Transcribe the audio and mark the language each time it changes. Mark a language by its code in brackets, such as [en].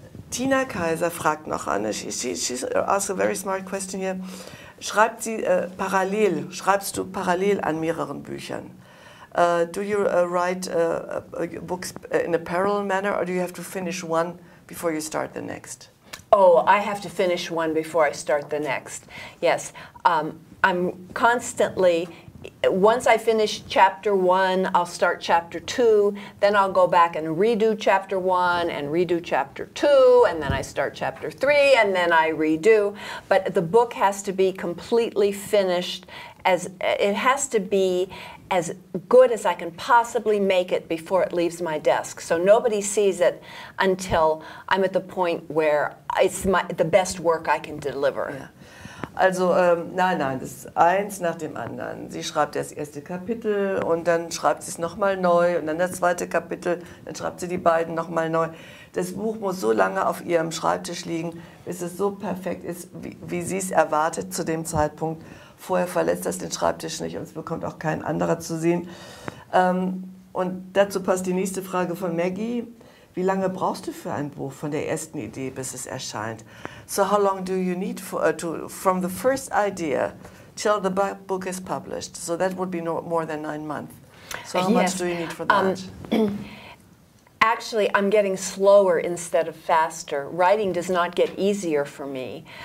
[de] Tina Kaiser fragt noch an, [en] she asked a very smart question here. [de] Schreibst du parallel an mehreren Büchern? [en] Do you write books in a parallel manner or do you have to finish one before you start the next? Oh, I have to finish one before I start the next. Yes, I'm constantly, once I finish chapter 1, I'll start chapter 2, then I'll go back and redo chapter 1 and redo chapter 2, and then I start chapter 3, and then I redo. But the book has to be completely finished, it has to be as good as I can possibly make it before it leaves my desk. So nobody sees it until I'm at the point where it's the best work I can deliver. [de] Ja. Also nein, das ist eins nach dem anderen. Sie schreibt das erste Kapitel und dann schreibt sie es nochmal neu und dann das zweite Kapitel, dann schreibt sie die beiden nochmal neu. Das Buch muss so lange auf ihrem Schreibtisch liegen, bis es so perfekt ist, wie sie es erwartet zu dem Zeitpunkt. Vorher verlässt das den Schreibtisch nicht und es bekommt auch kein anderer zu sehen. Und dazu passt die nächste Frage von Maggie. Wie lange brauchst du für ein Buch von der ersten Idee, bis es erscheint? [en] So how long do you need from the first idea till the book is published? So that would be more than 9 months. So how much do you need for that? Actually, I'm getting slower instead of faster. Writing does not get easier for me.